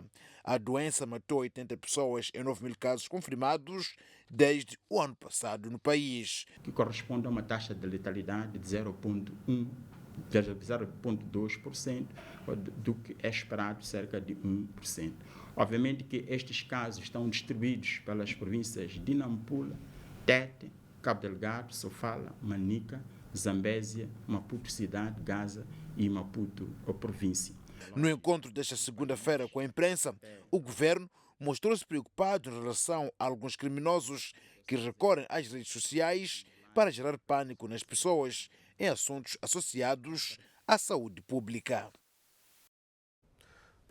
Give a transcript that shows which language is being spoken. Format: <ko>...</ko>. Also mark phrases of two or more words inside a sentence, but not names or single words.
<pt>A doença matou 80 pessoas em 9 mil casos confirmados desde o ano passado no país, que corresponde a uma taxa de letalidade de 0,2% do que é esperado, cerca de 1%. Obviamente que estes casos estão distribuídos pelas províncias de Nampula, Tete, Cabo Delgado, Sofala, Manica, Zambésia, Maputo Cidade, Gaza e Maputo província. No encontro desta segunda-feira com a imprensa, o governo mostrou-se preocupado em relação a alguns criminosos que recorrem às redes sociais para gerar pânico nas pessoas em assuntos associados à saúde pública.</pt>